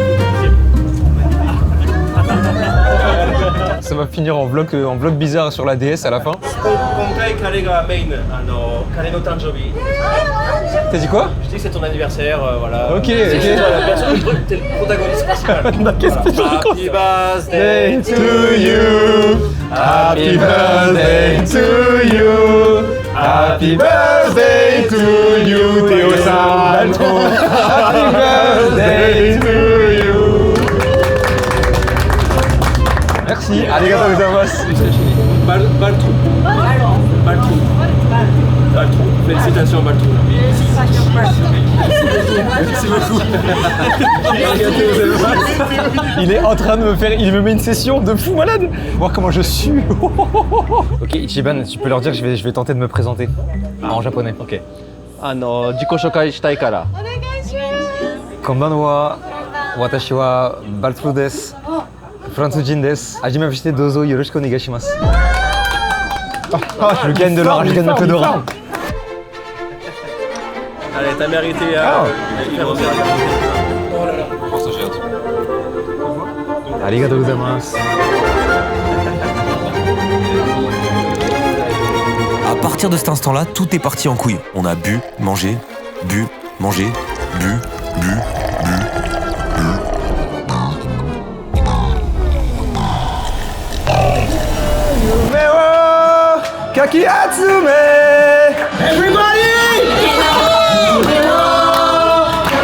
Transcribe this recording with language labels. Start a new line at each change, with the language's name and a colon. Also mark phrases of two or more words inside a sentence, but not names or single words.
French: Ça va finir en vlog bizarre sur la DS à la fin. T'as dit quoi? Je dis que c'est ton anniversaire, voilà. Ok, T'es le protagoniste principal. Qu'est-ce que je
English: Happy birthday to you. Happy birthday to you. Happy birthday to you, Théo Salto. Happy birthday to you.
French: Merci.
Japanese: ありがとうございます.
French: Baltrou. Félicitations Baltrou. Merci beaucoup. Il est en train de me faire, il me met une session de fou malade. Voir comment je suis. Ok Ichiban, tu peux leur dire que je vais tenter de me présenter en japonais. Ok.
Japanese: 自己紹介したいから. こんばんは、私はBaltrouです. フランス人です。はじめまして、どうぞよろしくお願いします.
French: Je gagne de l'or, je gagne un peu d'or. Allez, t'as mérité faire aussi. Oh là là.
Japanese: ありがとうございます.
French: À partir de cet instant-là, tout est parti en couille. On a bu, mangé, bu, mangé, bu, bu, bu. Kaki Atsume! Everybody!